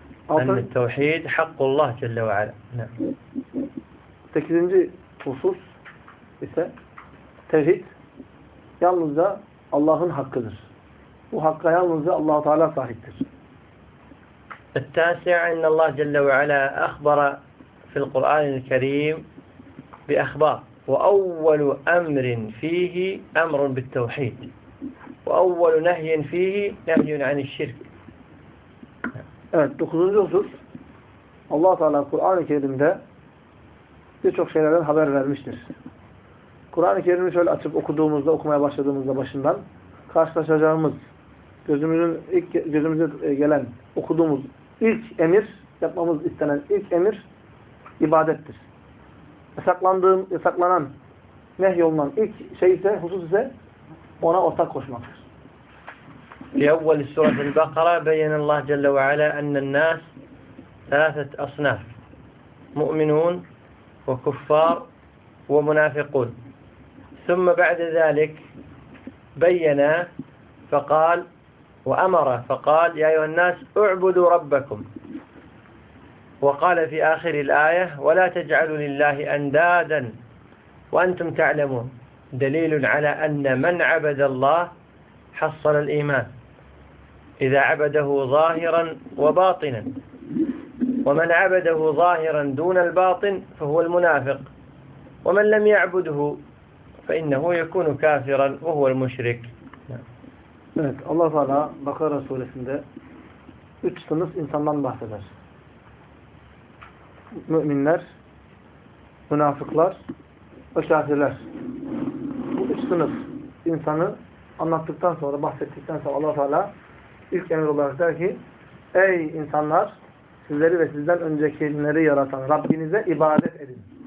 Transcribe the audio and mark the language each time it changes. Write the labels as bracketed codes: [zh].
[ar] En tevhid hakkullah celle ve ala. [tr] 8. husus ise tevhid yalnızca Allah'ın hakkıdır. Bu hakka yalnızca Allah-u Teala sahiptir. [ar] التاسع أن الله جل وعلا أخبر في القرآن الكريم بأخبار، وأول أمر فيه أمر بالتوحيد، وأول نهي فيه نهي عن الشرك. [tr] Evet, dokuzuncu husus, Allah Teala Kur'an-ı Kerim'de birçok şeylerden haber vermiştir. Kur'an-ı Kerim'i şöyle açıp okuduğumuzda, okumaya başladığımızda başından karşılaşacağımız, gözümüze gelen, okuduğumuz ilk emir, yapmamız istenen ilk emir ibadettir. Yasaklanan, nehyolunan ilk şey ise, husus ise ona ortak koşmaktır. [ar] في أول سورة البقرة بيّن الله جل وعلا أن الناس ثلاثة أصناف: مؤمنون وكفار ومنافقون. ثم بعد ذلك بيّن فقال وأمر فقال: يا أيها الناس اعبدوا ربكم. وقال في آخر الآية: ولا تجعلوا لله أندادا وأنتم تعلمون. دليل على أن من عبد الله حصل الإيمان إذا عبده ظاهرا وباطنا، ومن عبده ظاهرا دون الباطن فهو المنافق، ومن لم يعبده فإنه يكون كافرا وهو المشرك. [tr] Evet, Allah Teala Bakara suresinde 3 sınıf insandan bahseder. Müminler, münafıklar ve kafirler. Bu 3 sınıf insanı anlattıktan sonra, bahsettikten sonra Allah Teala İlk emir olarak der ki: ey insanlar, sizleri ve sizden öncekileri yaratan Rabbinize ibadet edin.